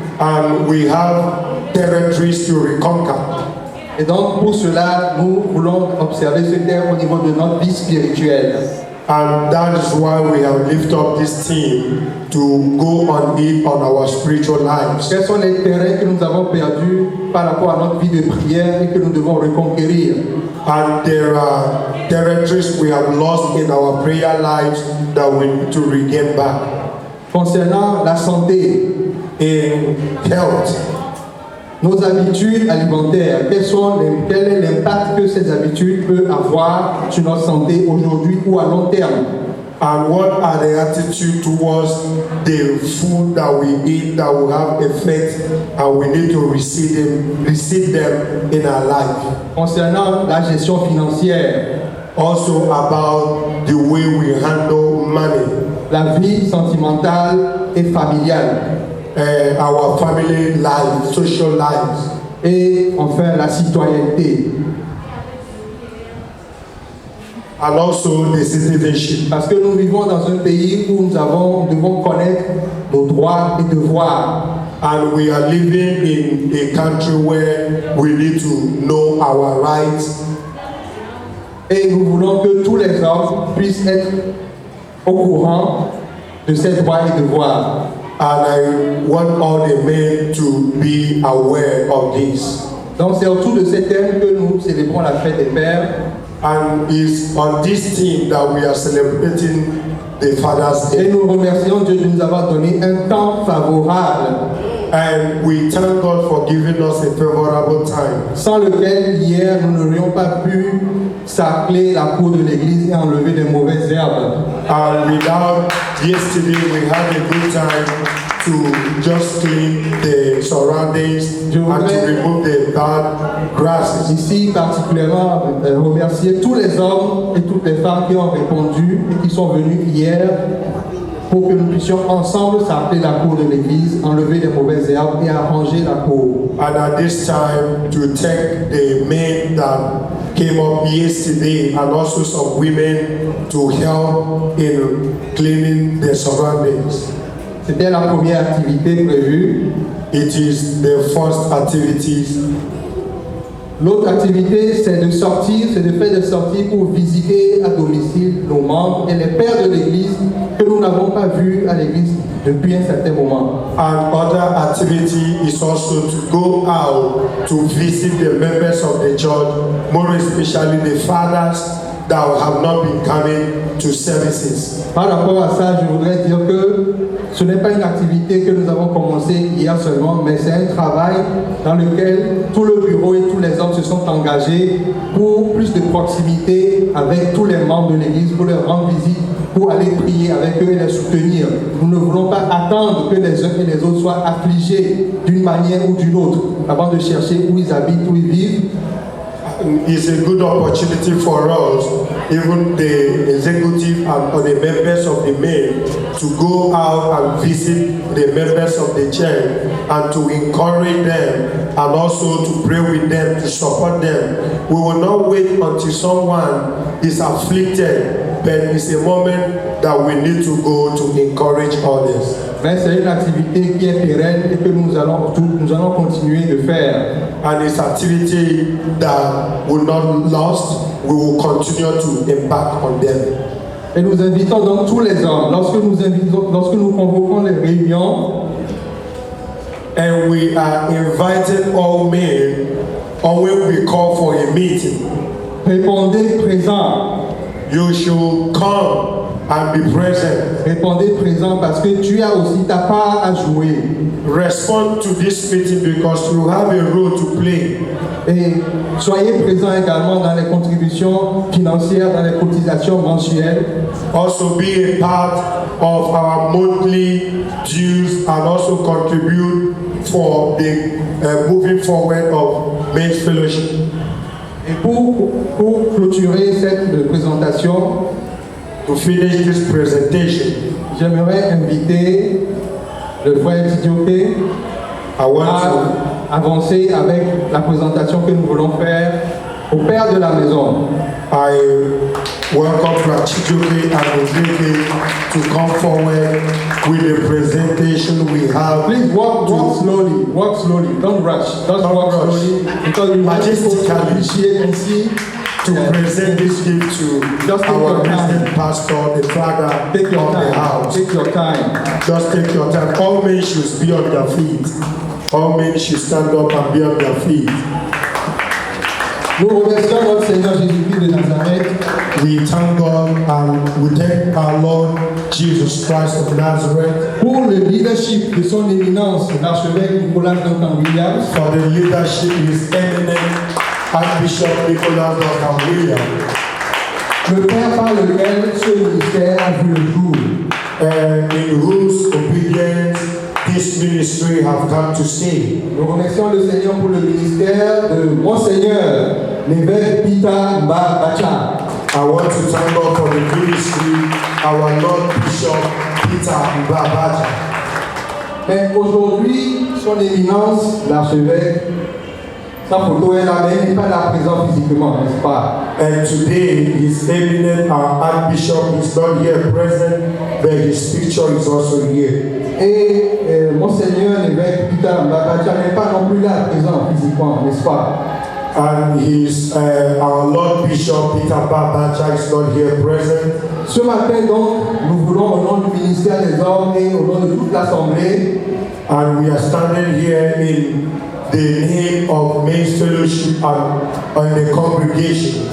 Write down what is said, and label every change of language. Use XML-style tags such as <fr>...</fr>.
<en>And we have territories to reconquer.</en> <fr>Et donc pour cela, nous voulons observer ce thème au niveau de notre vie spirituelle.</fr> <en>And that is why we have lifted up this theme to go on it on our spiritual lives.</en> <fr>Quels sont les terrains que nous avons perdus par rapport à notre vie de prière et que nous devons reconquérir?</fr> <en>And there are territories we have lost in our prayer lives that we need to regain back.</en> <fr>Concernant la santé,</fr> <en>In health,</en> <fr>nos habitudes alimentaires. Quel est l'impact que ces habitudes peuvent avoir sur notre santé aujourd'hui ou à long terme?</fr> <en>And what are the attitude towards the food that we eat that will have effect, and we need to receive them in our life.</en> <fr>Concernant la gestion financière,</fr> <en>Also about the way we handle money,</en> <fr>la vie sentimentale et familiale,</fr> <en>our family life, social lives,</en> <fr>et enfin la citoyenneté.</fr> <en>and also the citizenship.</en> <fr>Parce que nous vivons dans un pays où nous devons connaître nos droits et devoirs.</fr> <en>And we are living in a country where we need to know our rights.</en> <fr>Et nous voulons que tous les hommes puissent être au courant de ces droits et devoirs.</fr> <en>And I want all the men to be aware of this.</en> <fr>Donc c'est autour de ces thèmes que nous célébrons la fête des pères.</fr> <en>And it's on this theme that we are celebrating the Father's</en> <fr>Et</fr> <en>Day.</en> <fr>nous remercions Dieu de nous avoir donné un temps favorable,</fr> <en>And we thank God for giving us a favorable time,</en> <fr>sans lequel hier nous n'aurions pas pu sacler la cour de l'église et enlever des mauvaises herbes.</fr> <en>and without yesterday we had a good time to just clean the surroundings and to remove the bad grasses.</en> <fr>Ici, particulièrement, remercier tous les hommes et toutes les femmes qui ont répondu et qui sont venus hier pour que nous puissions ensemble sacler la cour de l'église, enlever les mauvaises herbes et arranger la cour.</fr> <en>And at this time to thank the men that came up yesterday and also some women to help in cleaning the surroundings.</en> <fr>C'était la première activité prévue.</fr> <en>It is the first activities.</en> <fr>L'autre activité, c'est de faire des sorties pour visiter à domicile nos membres et les pères de l'église que nous n'avons pas vus à l'église depuis un certain moment.</fr> <en>And other activity is also to go out to visit the members of the church, more especially the fathers that have not been coming to services.</en> <fr>Par rapport à ça, je voudrais dire que ce n'est pas une activité que nous avons commencé hier seulement, mais c'est un travail dans lequel tout le bureau et tous les hommes se sont engagés pour plus de proximité avec tous les membres de l'Église, pour leur rendre visite, pour aller prier avec eux et les soutenir. Nous ne voulons pas attendre que les uns et les autres soient affligés d'une manière ou d'une autre avant de chercher où ils habitent, où ils vivent.</fr> <en>It's a good opportunity for us, even the executive and or the members of the men, to go out and visit the members of the church and to encourage them and also to pray with them, to support them. We will not wait until someone is afflicted, but it's a moment that we need to go to encourage others.</en> <fr>Mais c'est une activité qui est pérenne et que nous allons continuer de faire.</fr> <en>And it's activity that will not last. We will continue to embark on them.</en> <fr>Et nous invitons donc tous les hommes, lorsque nous convoquons les réunions,</fr> <en>and we are inviting all men, or when we call for a meeting,</en> <fr>répondez présent.</fr> <en>you should come and be present.</en> <fr>Répondez présent parce que tu as aussi ta part à jouer.</fr> <en>Respond to this meeting because you have a role to play.</en> <fr>Et soyez présents également dans les contributions financières, dans les cotisations mensuelles.</fr> <en>Also be a part of our monthly dues and also contribute for the moving forward of men's fellowship.</en> <fr>Et pour clôturer cette présentation,</fr> <en>to finish this presentation,</en> <fr>j'aimerais inviter le frère Tidioké</fr> <en>I want to</en> <fr>à avancer avec la présentation que nous voulons faire au père de la maison.</fr> <en>I welcome Brother Chidioke and Ozeke to come forward with the presentation we have. Please walk slowly, don't rush. Just walk slowly because we want people to appreciate and see. To present this gift to Just our resident pastor, the father of the house. Take your time. Just take your time. All men should be on their feet. All men should stand up and be on their feet.</en> <fr>Nous remercions notre Seigneur Jésus-Christ de Nazareth.</fr> <en>We thank God and we thank our Lord Jesus Christ of Nazareth.</en> <fr>Pour le leadership de son éminence, l'archevêque Nicolas Duncan Williams.</fr> <en>For the leadership of His eminent Archbishop Nicolas Duncan Williams.</en> <fr>Le père par lequel ce ministère a vu le jour.</fr> <en>In whose obedience this ministry have come to stay.</en> <fr>Nous remercions le Seigneur pour le ministère de Monseigneur l'évêque Peter Mbabacha.</fr> <en>I want to thank God for the ministry, our Lord Bishop Peter Mbabacha.</en> <fr>Mais aujourd'hui, son éminence, l'archevêque, sa photo est là, mais il n'est pas là présent physiquement, n'est-ce pas?</fr> <en>And today, His eminent Archbishop is not here present, but his picture is also here.</en> <fr>Et Monseigneur l'évêque Peter Mbabacha n'est pas non plus là présent physiquement, n'est-ce pas?</fr> <en>And our Lord Bishop Peter Mbabacha is not here present.</en> <fr>Ce matin donc, nous voulons au nom du ministère des Hommes et au nom de toute l'Assemblée,</fr> <en>and we are standing here in the name of Men's Fellowship and the congregation.</en>